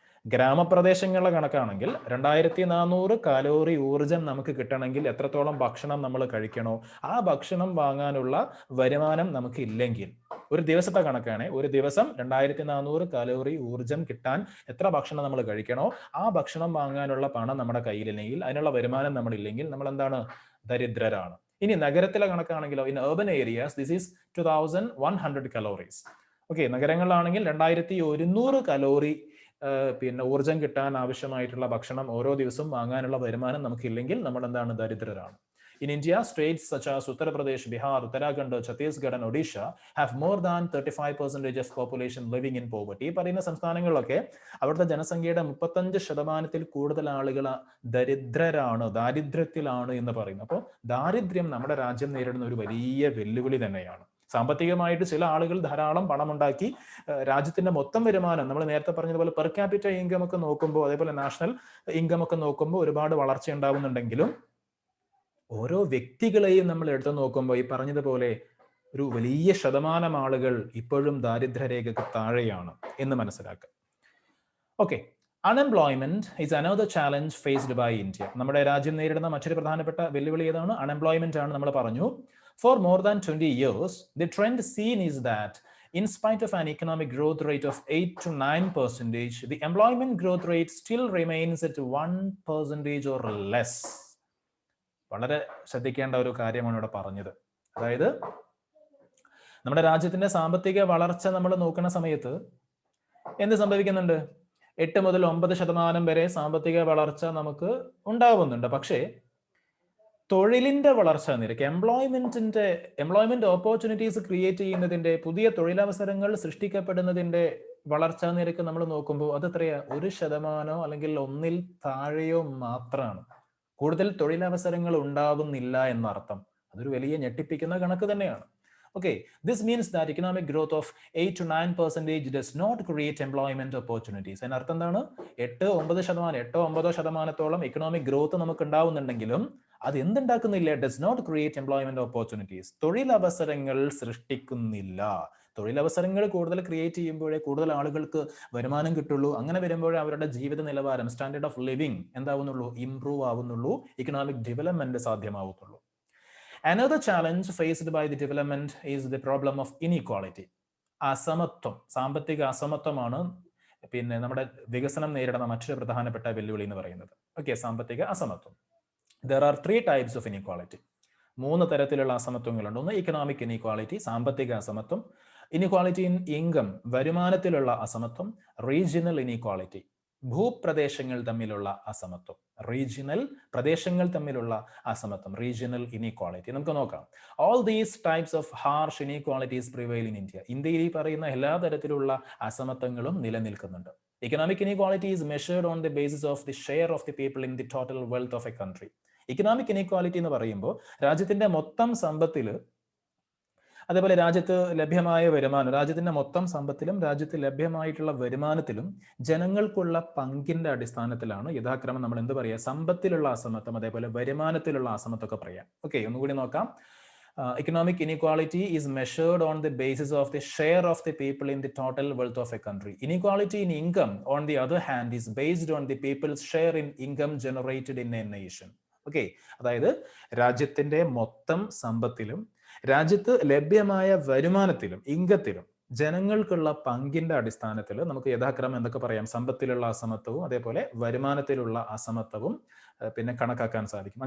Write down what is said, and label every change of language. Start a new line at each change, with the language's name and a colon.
Malayalam: ഗ്രാമപ്രദേശങ്ങളിലെ കണക്കാണെങ്കിൽ 2400 കലോറി ഊർജം നമുക്ക് കിട്ടണമെങ്കിൽ എത്രത്തോളം ഭക്ഷണം നമ്മൾ കഴിക്കണോ ആ ഭക്ഷണം വാങ്ങാനുള്ള വരുമാനം നമുക്ക് ഇല്ലെങ്കിൽ, ഒരു ദിവസത്തെ കണക്കാണ്, ഒരു ദിവസം 2400 കലോറി ഊർജം കിട്ടാൻ എത്ര ഭക്ഷണം നമ്മൾ കഴിക്കണോ ആ ഭക്ഷണം വാങ്ങാനുള്ള പണം നമ്മുടെ കയ്യിലില്ലെങ്കിൽ, അതിനുള്ള വരുമാനം നമ്മളില്ലെങ്കിൽ നമ്മൾ എന്താണ്? ദരിദ്രരാണ്. ഇനി നഗരത്തിലെ കണക്കാണെങ്കിലോ,
English: In urban areas this is 2100 calories.
Malayalam: Okay, നഗരങ്ങളിലാണെങ്കിൽ 2100 calorie പിന്നെ ഊർജം കിട്ടാൻ ആവശ്യമായിട്ടുള്ള ഭക്ഷണം ഓരോ ദിവസവും വാങ്ങാനുള്ള വരുമാനം നമുക്കില്ലെങ്കിൽ നമ്മൾ എന്താണ്? ദരിദ്രരാണ്.
English: In India, states such as Uttar Pradesh, Bihar, Uttarakhand, Chhattisgarh and Odisha have more than 35% of population living in poverty.
Malayalam: ഈ പറയുന്ന സംസ്ഥാനങ്ങളിലൊക്കെ അവിടുത്തെ ജനസംഖ്യയുടെ 35% കൂടുതൽ ആളുകൾ ദരിദ്രരാണ്, ദാരിദ്ര്യത്തിലാണ് എന്ന് പറയുന്നു. അപ്പോൾ ദാരിദ്ര്യം നമ്മുടെ രാജ്യം നേരിടുന്ന ഒരു വലിയ വെല്ലുവിളി തന്നെയാണ്. സാമ്പത്തികമായിട്ട് ചില ആളുകൾ ധാരാളം പണമുണ്ടാക്കി രാജ്യത്തിന്റെ മൊത്തം വരുമാനം, നമ്മൾ നേരത്തെ പറഞ്ഞതുപോലെ പെർ ക്യാപിറ്റ ഇൻകം ഒക്കെ നോക്കുമ്പോൾ, അതേപോലെ നാഷണൽ ഇൻകം ഒക്കെ നോക്കുമ്പോൾ ഒരുപാട് വളർച്ച ഉണ്ടാവുന്നുണ്ടെങ്കിലും ഓരോ വ്യക്തികളെയും നമ്മൾ എടുത്തു നോക്കുമ്പോൾ ഈ പറഞ്ഞതുപോലെ ഒരു വലിയ ശതമാനം ആളുകൾ ഇപ്പോഴും ദാരിദ്ര്യരേഖയ്ക്ക് താഴെയാണ് എന്ന് മനസ്സിലാക്കുക.
English: Okay, unemployment is another challenge faced by India.
Malayalam: നമ്മുടെ രാജ്യം നേരിടുന്ന മറ്റൊരു പ്രധാനപ്പെട്ട വെല്ലുവിളി ഏതാണ്? അൺഎംപ്ലോയ്മെന്റ് ആണ്. നമ്മൾ പറഞ്ഞു,
English: For more than 20 years the trend seen is that in spite of an economic growth rate of 8 to 9%, the employment growth rate still remains at 1% or less.
Malayalam: വളരെ ശ്രദ്ധിക്കേണ്ട ഒരു കാര്യമാണ് ഇവിടെ പറഞ്ഞത്. അതായത് നമ്മുടെ രാജ്യത്തിന്റെ സാമ്പത്തിക വളർച്ച നമ്മൾ നോക്കുന്ന സമയത്ത് എന്ത് സംഭവിക്കുന്നുണ്ട്? 8 മുതൽ 9% വരെ സാമ്പത്തിക വളർച്ച നമുക്ക് ഉണ്ടാവുന്നുണ്ട്. പക്ഷേ തൊഴിലിന്റെ വളർച്ചാ നിരക്ക്, എംപ്ലോയ്മെന്റ് ഓപ്പർച്യൂണിറ്റീസ് ക്രിയേറ്റ് ചെയ്യുന്നതിന്റെ, പുതിയ തൊഴിലവസരങ്ങൾ സൃഷ്ടിക്കപ്പെടുന്നതിന്റെ വളർച്ചാ നിരക്ക് നമ്മൾ നോക്കുമ്പോൾ അത് എത്രയാ? 1% അല്ലെങ്കിൽ 1ൽ താഴെയോ മാത്രമാണ്. കൂടുതൽ തൊഴിലവസരങ്ങൾ ഉണ്ടാകുന്നില്ല എന്നർത്ഥം. അതൊരു വലിയ ഞെട്ടിപ്പിക്കുന്ന കണക്ക് തന്നെയാണ്.
English: Okay, this means that economic growth of 8 to 9% does not create employment opportunities.
Malayalam: അതിനർത്ഥം എന്താണ്? 8-9% എക്കണോമിക് ഗ്രോത്ത് നമുക്ക് ഉണ്ടാവുന്നുണ്ടെങ്കിലും അത് എന്തുണ്ടാക്കുന്നില്ല?
English: does not create employment opportunities.
Malayalam: തൊഴിലവസരങ്ങൾ സൃഷ്ടിക്കുന്നില്ല. തൊഴിലവസരങ്ങൾ കൂടുതൽ ക്രിയേറ്റ് ചെയ്യുമ്പോഴേ കൂടുതൽ ആളുകൾക്ക് വരുമാനം കിട്ടുള്ളൂ. അങ്ങനെ വരുമ്പോഴേ അവരുടെ ജീവിത നിലവാരം, standard of living എന്താവുന്നുള്ളൂ? Improve ആവുന്നുള്ളൂ, economic development സാധ്യമാവുന്നുള്ളൂ.
English: Another challenge faced by the development is the problem of inequality.
Malayalam: അസമത്വം, സാമ്പത്തിക അസമത്വമാണ് പിന്നെ നമ്മുടെ വികസനം നേരിടുന്ന മറ്റൊരു പ്രധാനപ്പെട്ട വെല്ലുവിളി എന്ന് പറയുന്നത്. ഓക്കെ, സാമ്പത്തിക അസമത്വം.
English: There are 3 types of inequality.
Malayalam: 3 തരത്തിലുള്ള അസമത്വങ്ങളുണ്ട്. ഒന്ന് ഇക്കണോമിക് ഇനീക്വാളിറ്റി, സാമ്പത്തിക അസമത്വം. ഇനീക്വാളിറ്റി ഇൻ ഇൻകം, വരുമാനത്തിലുള്ള അസമത്വം. റീജിയണൽ ഇനീക്വാളിറ്റി, ഭൂപ്രദേശങ്ങൾ തമ്മിലുള്ള അസമത്വം. റീജിയണൽ പ്രദേശങ്ങൾ തമ്മിലുള്ള അസമത്വം, റീജിയണൽ ഇനീക്വാളിറ്റി. നമുക്ക് നോക്കാം.
English: All these types of harsh inequalities prevail in India.
Malayalam: ഇന്ത്യയിൽ ഈ പറയുന്ന എല്ലാ തരത്തിലുള്ള അസമത്വങ്ങളും നിലനിൽക്കുന്നുണ്ട്.
English: Economic inequality is measured on the basis of the share of the people in the total wealth of a country.
Malayalam: Economic inequality എന്ന് പറയുമ്പോൾ രാജ്യത്തിന്റെ മൊത്തം സമ്പത്തിൽ, അതേപോലെ രാജ്യത്ത് ലഭ്യമായ വരുമാനം, രാജ്യത്തിന്റെ മൊത്തം സമ്പത്തിലും രാജ്യത്ത് ലഭ്യമായിട്ടുള്ള വരുമാനത്തിലും ജനങ്ങൾക്കുള്ള പങ്കിന്റെ അടിസ്ഥാനത്തിലാണ് യഥാക്രമം നമ്മൾ എന്ത് പറയുക? സമ്പത്തിലുള്ള അസമത്വം, അതേപോലെ വരുമാനത്തിലുള്ള അസമത്വം ഒക്കെ പറയാം. ഓക്കെ, ഒന്നുകൂടി നോക്കാം.
English: Economic inequality is measured on the basis of the share of the people in the total wealth of a country. Inequality in income, on the other hand, is based on the people's share in income generated in a nation.
Malayalam: Okay, അതായത് രാജ്യത്തിന്റെ മൊത്തം സമ്പത്തിലും രാജ്യത്ത് ലഭ്യമായ വരുമാനത്തിലും ഇൻകത്തിലും ജനങ്ങൾക്കുള്ള പങ്കിന്റെ അടിസ്ഥാനത്തിൽ നമുക്ക് യഥാക്രമം എന്തൊക്കെ പറയാം? സമ്പത്തിലുള്ള അസമത്വവും അതേപോലെ വരുമാനത്തിലുള്ള അസമത്വവും പിന്നെ കണക്കാക്കാൻ സാധിക്കും.